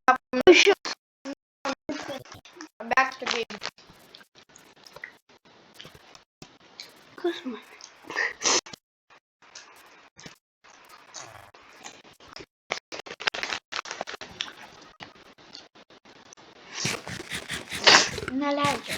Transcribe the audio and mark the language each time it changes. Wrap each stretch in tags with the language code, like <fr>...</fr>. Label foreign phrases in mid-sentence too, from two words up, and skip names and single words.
<lt>Nu iš jo.</lt> <en>Back to game.</en> <lt>Kas man? Neleidžia.</lt>